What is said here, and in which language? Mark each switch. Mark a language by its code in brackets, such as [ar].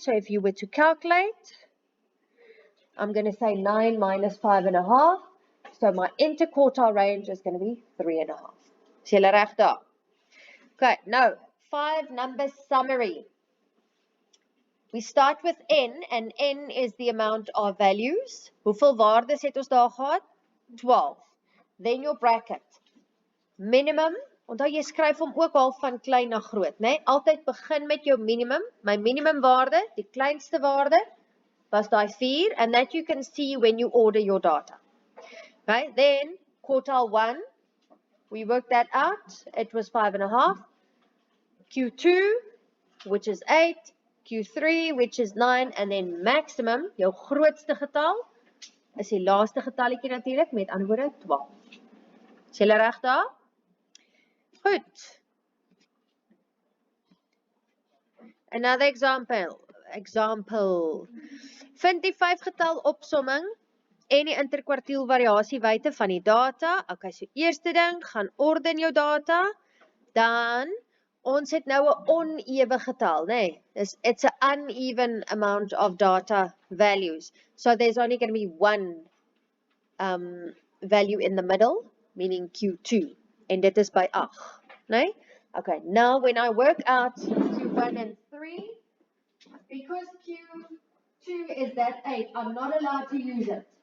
[en] So if you were to calculate, I'm going to say 9 minus 5.5. So my interquartile range is going to be 3.5. [af] Is julle reg daar? [en] Okay, now 5 number summary. We start with N, and N is the amount of values. [af] Hoeveel waardes het ons daar gehad? [en] 12. Then your bracket. [af] Minimum, onthou jy skryf hom ook al van klein na groot, né? Altyd begin met jou minimum. My minimum waarde, die kleinste waarde, was daai 4, [en] and that you can see when you order your data. Okay, then quartile 1, we worked that out. It was 5.5. Q2, which is 8. Q3, which is 9, and then maximum, [af] jou grootste getal, is die laaste getalletjie natuurlik, met ander woorde 12. Is julle reg daar? Goed. [en] Another example. [af] Vind die 5 getal opsomming en die interkwartiel variasiewyte van die data. Okay, so eerste ding, gaan orden jou data, dan ons het nou 'n onewe getal, nee. [en] It's an uneven amount of data values. So there's only going to be one value in the middle, meaning Q2. And [af] dit is by 8, nee? [en] Okay, now when I work out Q1 and 3, because Q2 is that 8, I'm not allowed to use it.